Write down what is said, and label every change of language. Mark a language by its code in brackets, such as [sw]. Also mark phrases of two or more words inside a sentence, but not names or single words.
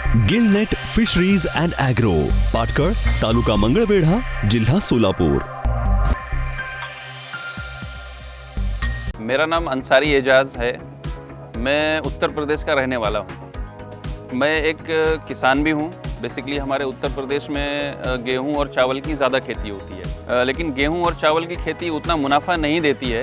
[hi] गिलनेट फिशरीज एंड एग्रो, पाटकळ, तालुका मंगळवेढा, जिल्हा सोलापुर। मेरा नाम अंसारी एजाज है। मैं उत्तर प्रदेश का रहने वाला हूँ। मैं एक किसान भी हूँ। बेसिकली हमारे उत्तर प्रदेश में गेहूँ और चावल की ज़्यादा खेती होती है, लेकिन गेहूँ और चावल की खेती उतना मुनाफा नहीं देती है।